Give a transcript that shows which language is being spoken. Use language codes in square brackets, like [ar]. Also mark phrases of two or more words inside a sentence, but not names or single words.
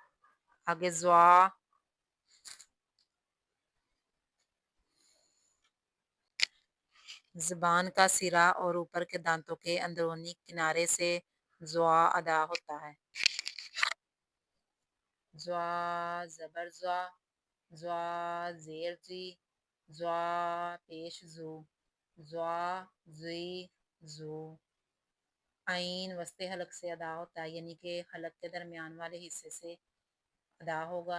[ur] آگے زوا، زبان کا سرا اور اوپر کے دانتوں کے اندرونی کنارے سے زوا ادا ہوتا ہے۔ زوا زبر زوا، زوا زیر زی، زوا پیش زو، زوا زی زو۔ عین وسط حلق سے ادا ہوتا ہے، یعنی کہ حلق کے درمیان والے حصے سے ادا ہوگا۔